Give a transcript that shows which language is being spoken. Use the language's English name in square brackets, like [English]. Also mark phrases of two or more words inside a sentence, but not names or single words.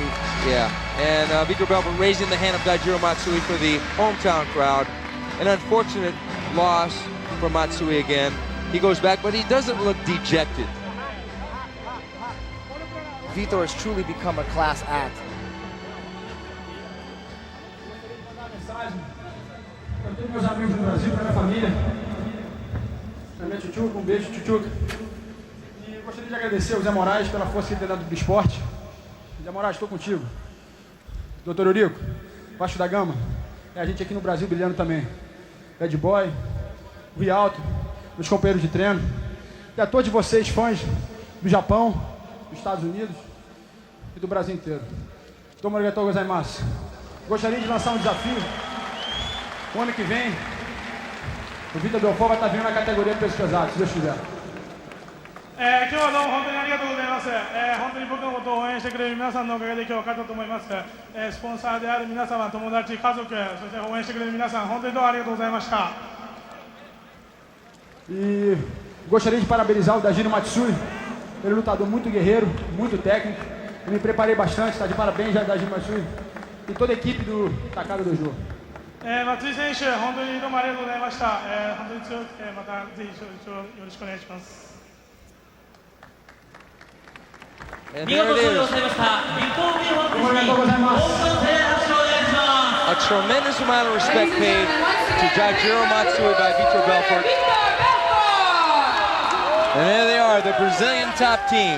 [English] Yeah, and Vitor Belfort raising the hand of Daijiro Matsui for the hometown crowd. An unfortunate loss for Matsui again. He goes back, but he doesn't look dejected. Vitor has truly become a class act. [Portuguese] Meus amigos do Brasil, para minha família, para minha tchutchuca, beijo, tchutchuca. E gostaria de agradecer ao Zé Moraes pela força que ele tem dado do esporte. Zé Moraes, estou contigo. Doutor Eurico, Baixo da Gama, é a gente aqui no Brasil brilhando também. Bad Boy, Rialto, meus companheiros de treino, e a todos vocês, fãs do Japão, dos Estados Unidos e do Brasil inteiro. [Japanese] どうもありがとうございます. [Portuguese] Gostaria de lançar um desafio. O ano que vem, o Vitor Belfort vai estar vindo na categoria de peso pesado, se Deus quiser. [Japanese] 今日はどうも本当にありがとうございます。本当に僕のことを応援してくれる皆さんのおかげで今日勝ったと思います。スポンサーである皆様、友達、家族、そして応援してくれる皆さん、本当にどうもありがとうございました。 [Portuguese] E gostaria de parabenizar o Daijiro Matsui, ele é um lutador muito guerreiro, muito técnico. Eu me preparei bastante, está de parabéns já Daijiro Matsui e toda a equipe do Takada Dojo. [Japanese] 松井選手、本当にどうもありがとうございました。本当に強くて、またぜひよろしくお願いします。 [English] And there it is. A tremendous amount of respect paid to Daijiro Matsui by Vitor Belfort. And there they are, the Brazilian top team.